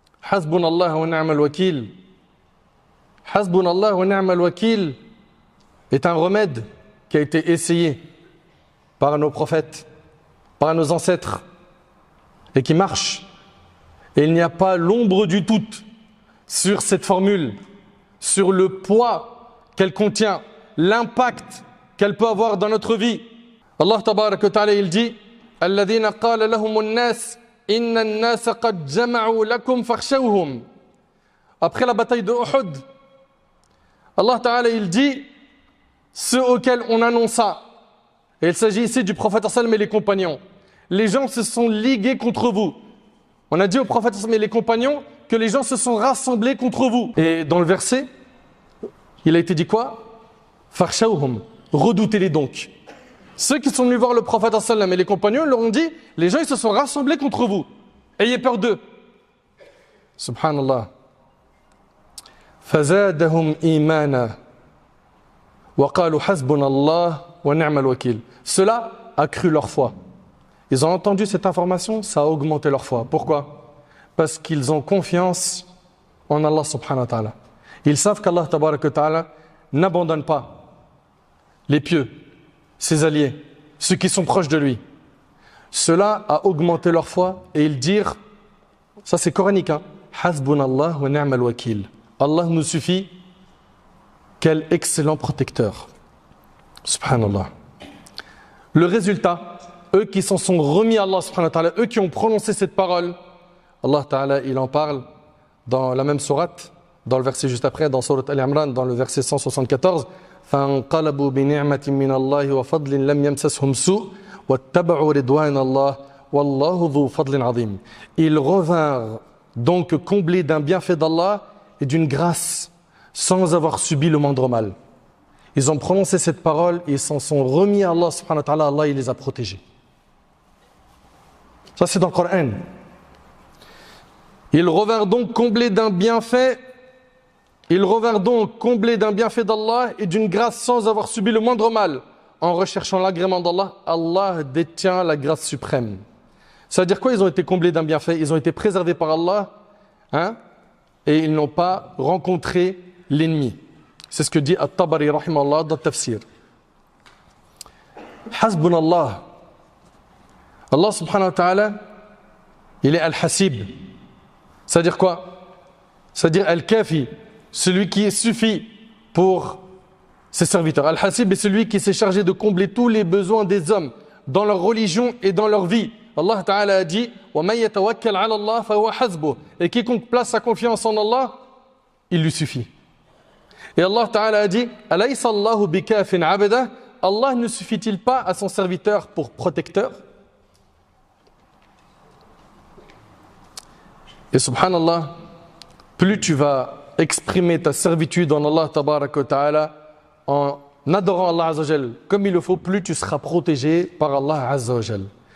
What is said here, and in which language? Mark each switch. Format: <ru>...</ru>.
<fr>Hasbunallah wa ni'mal wakil. Hasbunallah wa ni'mal wakil est un remède qui a été essayé par nos prophètes, par nos ancêtres, et qui marche. Et il n'y a pas l'ombre du doute sur cette formule, sur le poids qu'elle contient, l'impact qu'elle peut avoir dans notre vie.</fr> <ar>Allah tabaraka wa ta'ala,</ar> <fr>il dit</fr> <ar>الذين قال لهم الناس إن الناس قد جمعوا لكم فاخشوهم.</ar> <fr>Après la bataille de Uhud, Allah Ta'ala, il dit ceux auxquels on annonça, et il s'agit ici du prophète sallam et les compagnons, les gens se sont ligués contre vous. On a dit au prophète sallam et les compagnons que les gens se sont rassemblés contre vous. Et dans le verset, il a été dit quoi? Fakhshawhum, redoutez-les donc. Ceux qui sont venus voir le prophète sallam et les compagnons leur ont dit les gens ils se sont rassemblés contre vous. Ayez peur d'eux. Subhanallah.</fr> <ar>فزادهم إيمانا وقالوا حسبنا الله ونعم الوكيل.</ar> <fr>Cela a cru leur foi. Ils ont entendu cette information, ça a augmenté leur foi. Pourquoi? Parce qu'ils ont confiance en Allah subhanahu wa ta'ala. Ils savent qu'Allah tabaraka wa ta'ala n'abandonne pas les pieux, ses alliés, ceux qui sont proches de lui. Cela a augmenté leur foi et ils dirent, ça c'est coranique, hein, Hasbunallah wa ni'mal wakil. Allah nous suffit, quel excellent protecteur. Subhanallah. Le résultat, eux qui s'en sont remis à Allah subhanahu wa ta'ala, eux qui ont prononcé cette parole, Allah ta'ala il en parle dans la même sourate, dans le verset juste après, dans sourate Al-Imran, dans le verset 174.</fr> <ar>فانقلبوا بنعمة من الله وفضل لم يمسسهم سوء واتبعوا رضوان الله والله ذو فضل عظيم.</ar> <fr>Ils revinrent donc comblés d'un bienfait d'Allah et d'une grâce sans avoir subi le moindre mal. Ils ont prononcé cette parole et ils s'en sont remis à Allah subhanahu wa ta'ala. Allah il les a protégés. Ça c'est dans le Coran. Ils revinrent donc comblés d'un bienfait. Ils revinrent donc comblés d'un bienfait d'Allah et d'une grâce sans avoir subi le moindre mal. En recherchant l'agrément d'Allah, Allah détient la grâce suprême. Ça veut dire quoi? Ils ont été comblés d'un bienfait, ils ont été préservés par Allah, hein, et ils n'ont pas rencontré l'ennemi. C'est ce que dit At-Tabari rahimahullah dans le tafsir. Hasbunallah. Allah subhanahu wa ta'ala, il est Al-Hasib. Ça veut dire quoi? Ça veut dire Al-Kafi. Celui qui suffit pour ses serviteurs. Al-Hasib est celui qui s'est chargé de combler tous les besoins des hommes dans leur religion et dans leur vie.</fr> <ar>Allah Ta'ala</ar> <fr>a dit</fr> <ar>وَمَنْ يَتَوَكَّلْ عَلَى اللَّهِ فَهُوَ حَسْبُهُ.</ar> <fr>Et quiconque place sa confiance en Allah, il lui suffit. Et Allah Ta'ala a dit</fr> <ar>أَلَيْسَ اللَّهُ بِكَافٍ عَبْدَهُ.</ar> <fr>Allah ne suffit-il pas à son serviteur pour protecteur? Et subhanallah, plus tu vas exprimer ta servitude en Allah tabaraka wa ta'ala en adorant Allah azza wa jal comme il le faut, plus tu seras protégé par Allah azza wa jal.</fr>